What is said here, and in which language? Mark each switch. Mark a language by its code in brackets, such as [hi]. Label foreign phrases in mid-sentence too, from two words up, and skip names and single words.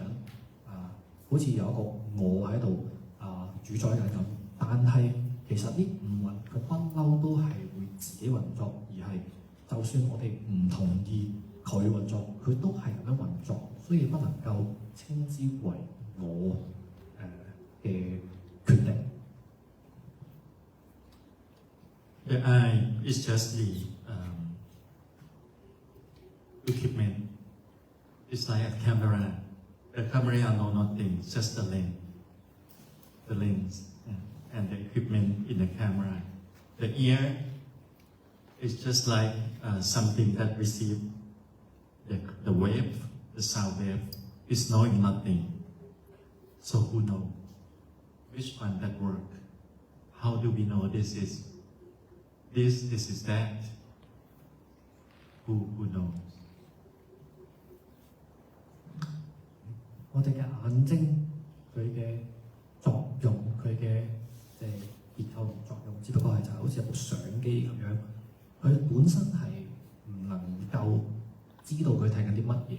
[yue] 好似有一個我喺度主宰緊咁，但係其實呢五蘊佢不嬲都係會自己運作，而係就算我哋唔同意佢運作，佢都係咁樣運作，所以不能夠稱之為我嘅決定。 [en] The eye is just the equipment. It's like a camera. The camera know nothing, just the lens, and the equipment in the camera. The ear is just like something that receives the wave, the sound wave. It's knowing nothing. So who knows? Which one that work? How do we know this is that? Who knows? [yue] 我哋嘅眼睛佢嘅作用，佢嘅即係結構同作用，只不過係就係好似一部相機咁樣，佢本身係唔能夠知道佢睇緊啲乜嘢。